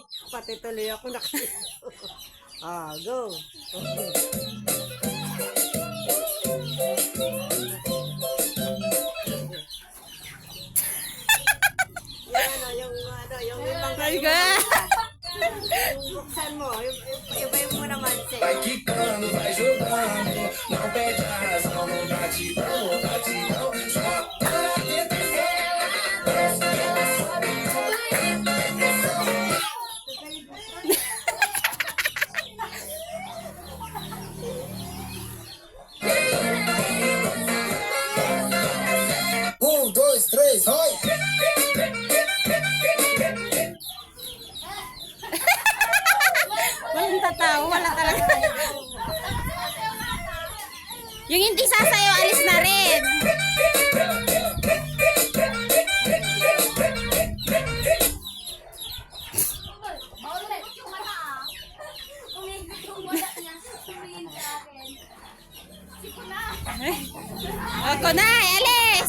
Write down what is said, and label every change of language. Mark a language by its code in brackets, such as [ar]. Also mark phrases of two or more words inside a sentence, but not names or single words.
[tl] Pati tuloy ako go. Yung ibang [en] My God. [tl] buksan mo, iba mo naman siya. [pt] Vai quicando, vai jogando, não perde a razão, não dá tirão, só para dois, três, vai! [tl] Walang tatawa, wala talaga. Yung hindi sasayaw, alis na rin. Kunay, alis!